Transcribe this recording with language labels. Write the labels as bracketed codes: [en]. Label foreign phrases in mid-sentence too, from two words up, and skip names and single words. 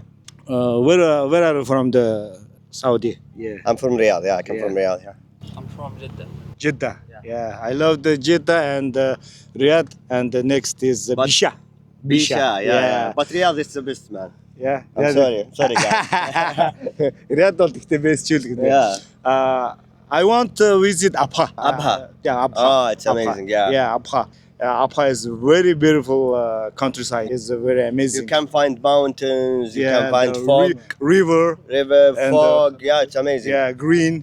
[en] Where are you from? The Saudi. Yeah. I'm from Riyadh. Yeah, I come from Riyadh. Yeah. I'm from Jeddah. Jeddah. Yeah, I love the Jeddah and Riyadh, and the next is Bisha. Yeah. But Riyadh is the best, man. Yeah. I'm sorry guys. [mn] Riyadh бол гэхдээ best чил гэдэг. [en] Yeah. I want to visit Abha. Yeah, Abha. Oh, it's amazing. Yeah. Yeah, Abha. Abha is very beautiful countryside. It's very amazing. You can find mountains. You can find fog, river, and fog. Yeah, it's amazing. Yeah, green.